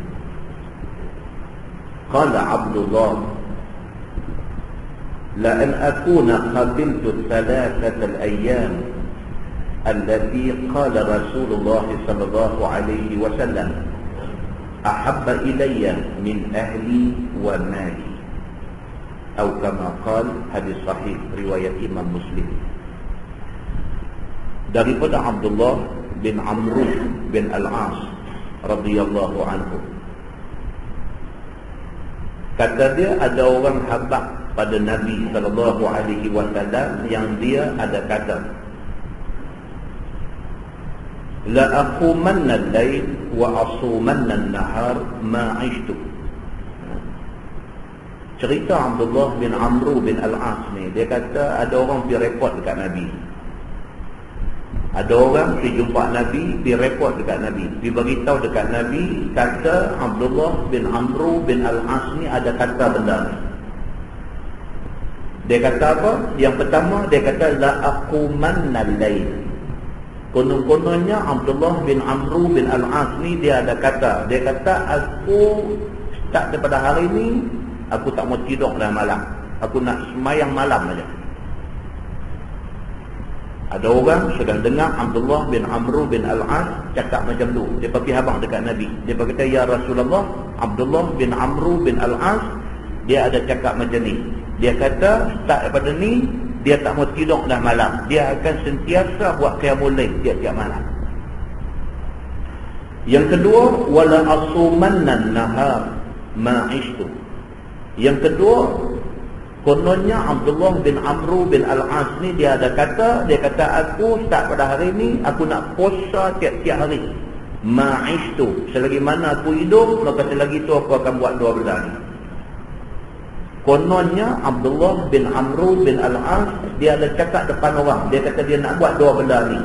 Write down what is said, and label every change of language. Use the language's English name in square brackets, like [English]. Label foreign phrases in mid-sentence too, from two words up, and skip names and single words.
[Arabic] قال عبد الله لأن أكون قبلت 3 الأيام التي قال رسول الله صلى الله عليه وسلم أحب إلي من أهلي ومالي، أو كما قال. [Malay] Hadis sahih riwayat Imam Muslim. Daripada Abdullah bin Amr bin al-As [Arabic] رضي الله عنه, [Malay] kata dia ada orang habaq pada Nabi [Arabic] صلى الله عليه وسلم [Malay] yang dia ada kata [Arabic] لأقومن الليل وأصومن النهار ما عشت. [Malay] Cerita Abdullah bin Amr bin al-As ni, dia kata ada orang pergi report dekat Nabi. Ada orang pergi jumpa Nabi, pergi report dekat Nabi, pergi beritahu dekat Nabi, kata Abdullah bin Amr bin al-As ni ada kata benda ni. Dia kata apa? Yang pertama dia kata [Arabic] لأقومن الليل. [Malay] Konon-kononnya Abdullah bin Amr bin al-As ni dia ada kata, dia kata aku start daripada hari ni aku tak mau tidur dalam malam, aku nak semayang malam aja. Ada orang sedang dengar Abdullah bin Amr bin al-As cakap macam tu, dia pergi habaq dekat Nabi, dia kata [Arabic] يا رسول الله, [Malay] Abdullah bin Amr bin al-As dia ada cakap macam ni. Dia kata start daripada ni dia tak mau tidur dah malam, dia akan sentiasa buat [Arabic] قيام الليل [Malay] tiap-tiap malam. Yang kedua, [Arabic] ولا أصومن النهار ما عشت. [Malay] Yang kedua, Kononnya Abdullah bin Amru bin Al-As ni dia kata aku start pada hari ni aku nak puasa tiap-tiap hari. Ma'ishtu, selagi mana aku hidup, maka selagi tu aku akan buat 2 benda ni. Kononnya Abdullah bin Amru bin Al-As dia ada cakap depan orang, dia kata dia nak buat 2 benda ni.